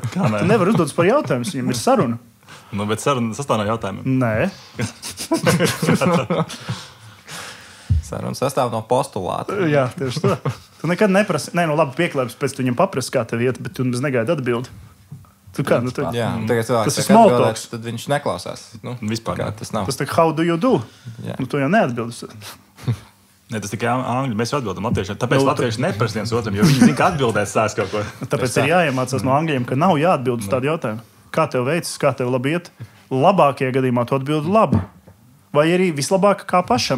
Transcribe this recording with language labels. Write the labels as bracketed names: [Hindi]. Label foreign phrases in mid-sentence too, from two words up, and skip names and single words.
[Latvian] Tu nevar uzdot par jautājumus, viņam ir saruna. Bet saruna sastāv no jautājumiem. Nē. Saruna sastāv no postulāta. Jā, tieši tā. Tu nekad neprasi, labi pieklājums, pēc tu viņam paprasi, kā tev iet, bet tu negaidi atbildi. Tagad cilvēks tas ir [English] small talks. [Latvian] Tad viņš neklausās. Vispār. Tas nav. Tas tā [English] how do you do? [Latvian] Tu jau neatbildi. Ne, tas tikai angļu. Mēs jau atbildam latviešiem. Tāpēc latvieši neprasa viens otram, jo viņi zina, ka atbildēs sās kaut ko. Tāpēc ir jāiemācās no angļiem, ka nav jāatbild uz tādu jautājumu. Kā tev veicas, kā tev labi iet? Labākajā gadījumā tu atbildi labi. Vai arī vislabāk kā pašam.